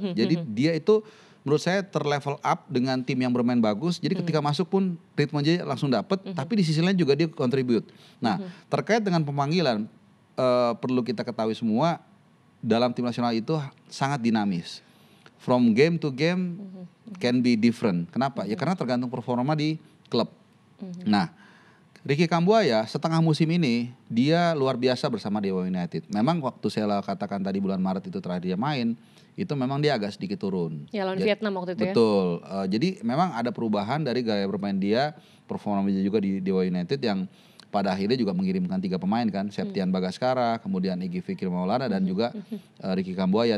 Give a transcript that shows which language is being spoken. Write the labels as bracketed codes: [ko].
[id] Jadi dia itu menurut saya terlevel up dengan tim yang bermain bagus. Jadi ketika masuk pun ritmenya langsung dapet. Tapi di sisi lain juga dia contribute. Nah terkait dengan pemanggilan, perlu kita ketahui semua dalam tim nasional itu sangat dinamis. [en] From game to game can be different. [id] Kenapa? Ya karena tergantung performa di klub. Nah, Ricky Kambuaya setengah musim ini dia luar biasa bersama Dewa United. Memang waktu saya katakan tadi bulan Maret itu terakhir dia main, itu memang dia agak sedikit turun. Ya lawan Vietnam waktu itu betul. Jadi memang ada perubahan dari gaya bermain dia, performanya juga di Dewa United yang pada akhirnya juga mengirimkan 3 pemain kan, Septian Bagaskara, kemudian Egy Fikri Maulana dan juga Ricky Kambuaya.